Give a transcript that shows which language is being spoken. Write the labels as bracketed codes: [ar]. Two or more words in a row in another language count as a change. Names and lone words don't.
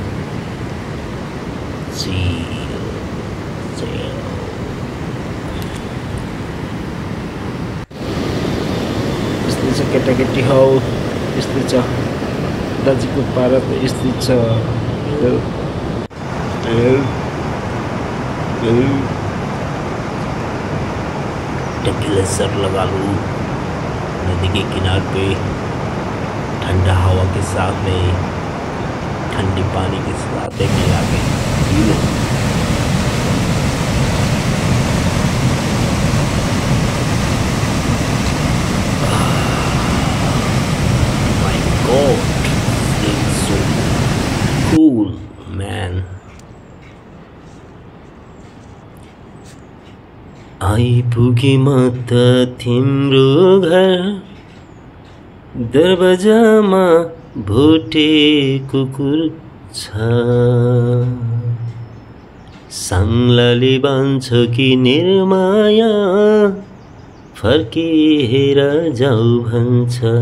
[ne] यस्तै छ केटाकेटी, हौ यस्तै छ दाजुको पारा त यस्तै छ। [hi] टकीला सर लगा लूँ नदी के किनारे पे, ठंडा हवा के साथ में ठंडी पानी के साथ एक मिला के पी लो। [en] My God, it's so cool, man. [ne] आइपुगे म त तिम्रो घर, दरवाजामा भोटे कुकुर छ। साङ्लाले भन्छ कि निर्माया फर्केर जाऊ भन्छ।